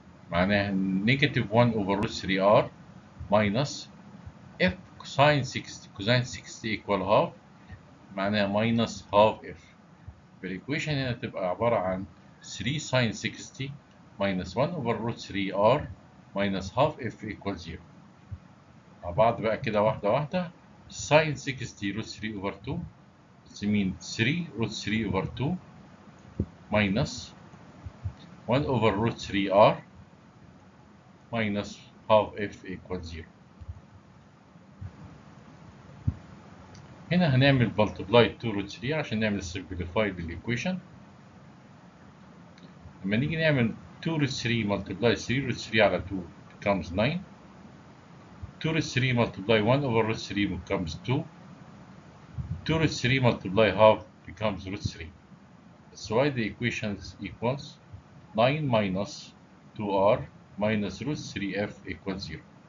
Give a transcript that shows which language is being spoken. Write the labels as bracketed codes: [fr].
[ar] معناها [en] negative 1 over root 3r minus f cosine 60. cosine 60 equal half [ar] معناها [en] minus half f. [ar] فالإيكويشن هنا تبقى عبارة عن [en] 3 sine 60 minus 1 over root 3r minus half f equals 0. [ar] مع بعض بقى كده واحدة واحدة. [en] sine 60 root 3 over 2 this means 3 root 3 over 2 minus 1 over root 3r minus half f equals 0. [ar] هنا هنعمل [en] multiply 2 root 3 [ar] عشان نعمل [en] simplify [ar] للإيكويشن. لما نيجي نعمل [en] 2 root 3 multiply 3 root 3 [ar] على [en] 2 becomes 9. 2 root 3 multiply 1 over root 3 becomes 2. 2 root 3 multiply half becomes root 3. That's why the equation equals 9 minus 2r minus root 3f equals 0.